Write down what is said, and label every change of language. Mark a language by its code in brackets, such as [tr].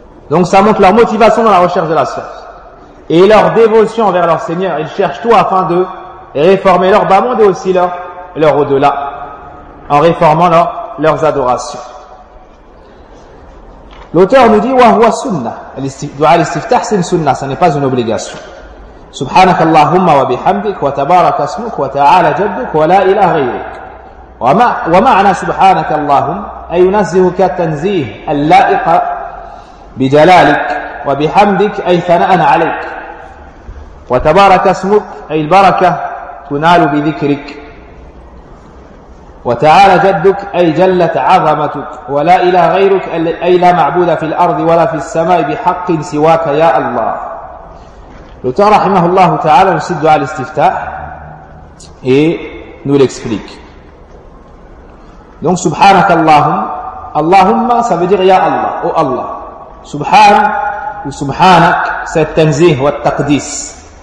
[fr] Donc ça montre leur motivation dans la recherche de la science. Et leur dévotion envers leur Seigneur. Ils cherchent tout afin de réformer leur bas monde et aussi leur au-delà. En réformant leurs adorations. L'auteur nous dit, [ar] wa huwa sunnah. [fr] Dua al-istiftah, c'est une sunnah, ce n'est pas une obligation. [ar] سبحانك اللهم وبحمدك وتبارك اسمك وتعالى جدك ولا إله غيرك ومعنى سبحانك اللهم أي ينزهك التنزيه اللائق بجلالك وبحمدك أي ثناء عليك وتبارك اسمك أي البركة تنال بذكرك وتعالى جدك أي جلت عظمتك ولا إله غيرك أي لا معبود في الأرض ولا في السماء بحق سواك يا الله. [fr] L'auteur, rahimahullah ta'ala, nous cite du'a al-istiftah et nous l'explique. Donc, subhanakallahum, Allahumma, ça veut dire ya Allah, oh Allah. Subhan ou subhanak, c'est [ar] tanzih wa taqdis.